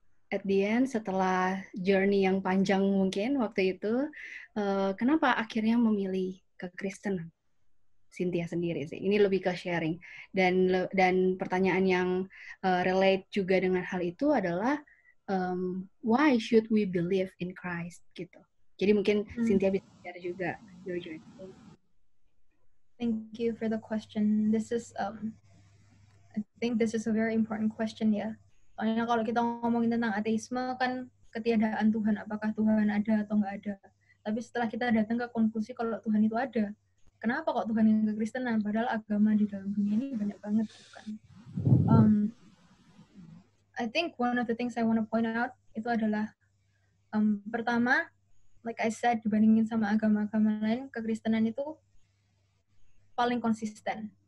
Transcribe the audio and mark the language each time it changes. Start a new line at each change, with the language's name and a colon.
English: At the end,
Indonesian: setelah journey yang panjang mungkin waktu itu, kenapa akhirnya memilih kekristenan? Cynthia sendiri sih. Ini lebih ke sharing. Dan pertanyaan yang relate juga dengan hal itu adalah
English: why should we believe in Christ
Indonesian: gitu. Jadi mungkin Cynthia bisa share juga
English: your journey. Thank you for the question. This is I think this is a very important question ya.
Indonesian: Soalnya kalau kita ngomongin tentang ateisme kan ketiadaan Tuhan, apakah Tuhan ada atau nggak ada. Tapi setelah kita datang ke konklusi kalau Tuhan itu ada, kenapa kok Tuhan yang kekristenan? Padahal agama di dalam dunia ini banyak banget kan.
English: I think one of the things I want to point out
Indonesian: itu adalah pertama,
English: like I said,
Indonesian: dibandingin sama agama-agama lain, kekristenan itu paling konsisten.